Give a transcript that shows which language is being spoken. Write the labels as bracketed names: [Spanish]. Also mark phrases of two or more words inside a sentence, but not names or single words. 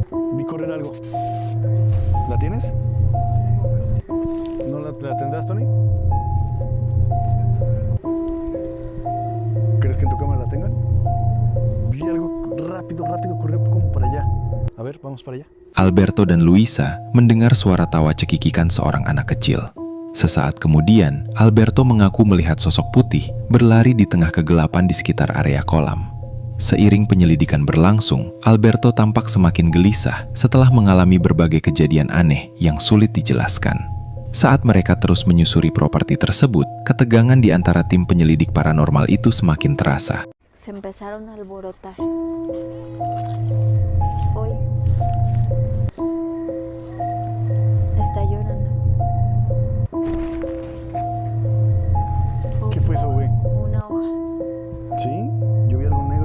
[Spanish] Vi correr algo. La ¿La tienes? ¿No la tendrás, Tony? ¿Crees que en tu cámara la tengan? Vi algo rápido corrió como para allá. A ver, vamos para allá. [Indonesian] Alberto dan Luisa mendengar suara tawa cekikikan seorang anak kecil. Sesaat kemudian, Alberto mengaku melihat sosok putih berlari di tengah kegelapan di sekitar area kolam. Seiring penyelidikan berlangsung, Alberto tampak semakin gelisah setelah mengalami berbagai kejadian aneh yang sulit dijelaskan. Saat mereka terus menyusuri properti tersebut, ketegangan di antara tim penyelidik paranormal itu semakin terasa. [Spanish] Se empezaron a alborotar. Hoy está llorando. ¿Qué fue eso, güey? Una hoja. ¿Sí? Yo vi algo negro.